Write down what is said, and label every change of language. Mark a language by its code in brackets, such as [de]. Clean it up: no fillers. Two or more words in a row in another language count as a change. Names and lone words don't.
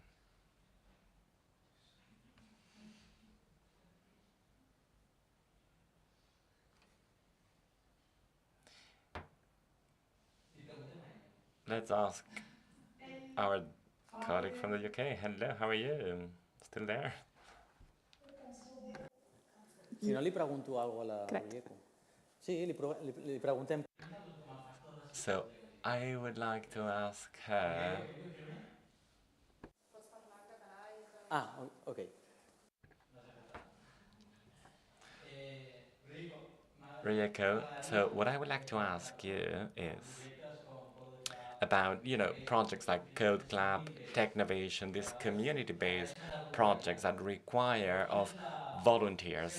[en] Let's ask our colleague from the UK. Hello, how are you? Still there? [ca] Si no, li pregunto alguna cosa a la Rieco. Sí, li preguntem. [en] So, I would like to ask her... Ah, okay. Rieko, so what I would like to ask you is about, projects like Code Club, Technovation, these community-based projects that require of volunteers.